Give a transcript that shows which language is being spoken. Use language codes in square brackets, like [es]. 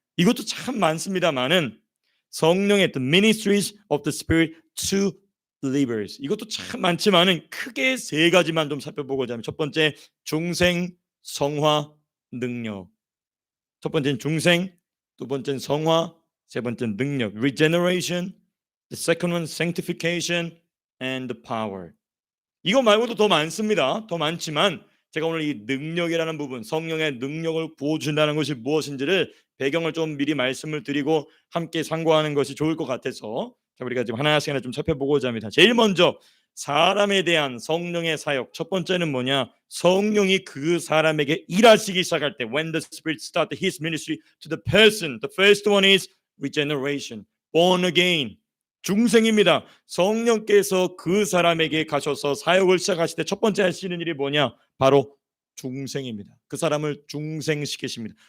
[ko] 이것도 참 많습니다만은 성령의 [en] the ministries of the Spirit to believers, [ko] 이것도 참 많지만은 크게 세 가지만 좀 살펴보고자 합니다. 첫 번째, 중생, 성화, 능력. 첫 번째는 중생, 두 번째는 성화, 세 번째는 능력. [en] Regeneration, the second one sanctification and the power. [ko] 이거 말고도 더 많습니다. 더 많지만 제가 오늘 이 능력이라는 부분, 성령의 능력을 부어준다는 것이 무엇인지를 배경을 좀 미리 말씀을 드리고 함께 상고하는 것이 좋을 것 같아서 우리가 지금 하나씩 좀 살펴보고자 합니다. 제일 먼저 사람에 대한 성령의 사역, 첫 번째는 뭐냐? 성령이 그 사람에게 일하시기 시작할 때, [en] when the Spirit started His ministry to the person, the first one is regeneration, born again. [ko] 중생입니다. 성령께서 그 사람에게 가셔서 사역을 시작하실 때 첫 번째 하시는 일이 뭐냐? 바로 중생입니다. 그 사람을 중생시키십니다.